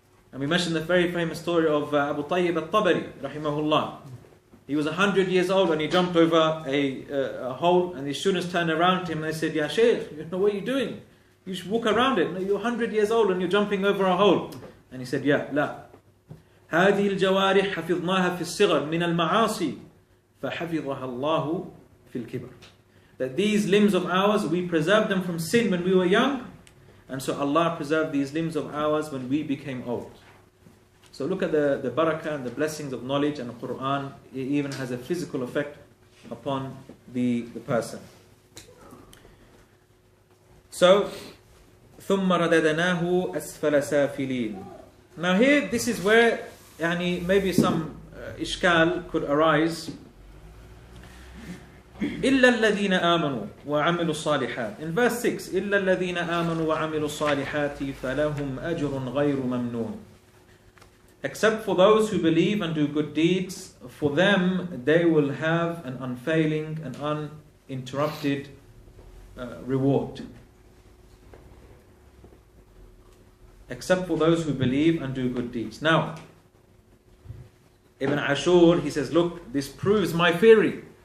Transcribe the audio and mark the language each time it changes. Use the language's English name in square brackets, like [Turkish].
[English] And we mentioned the very famous story of Abu Tayyib al-Tabari, rahimahullah. He was 100 years old and he jumped over a hole, and his students turned around to him and they said, Ya Shaykh, what are you doing? You should walk around it. No, you're 100 years old and you're jumping over a hole. And he said, [Arabic] Ya, la. هذه الجوارح حفظناها في الصغر من المعاصي فحفظها الله في الكبر. [English] That these limbs of ours, we preserved them from sin when we were young, and so Allah preserved these limbs of ours when we became old. So look at the barakah and the blessings of knowledge, and the Quran, it even has a physical effect upon the person. [Arabic] So, ثُمَّ رَدَدَنَاهُ أَسْفَلَ سَافِلِينَ. [English] Now here, this is where maybe some ishkal could arise [Arabic] إِلَّا الَّذِينَ آمَنُوا وَعَمِلُوا الصَّالِحَاتِ. [English] In verse 6, [Arabic] إِلَّا الَّذِينَ آمَنُوا وَعَمِلُوا الصَّالِحَاتِ فَلَهُمْ أَجْرٌ غَيْرُ مَمْنُونَ. [English] Except for those who believe and do good deeds, for them they will have an unfailing and uninterrupted reward. Except for those who believe and do good deeds. Now, Ibn Ashur, he says, look, this proves my theory.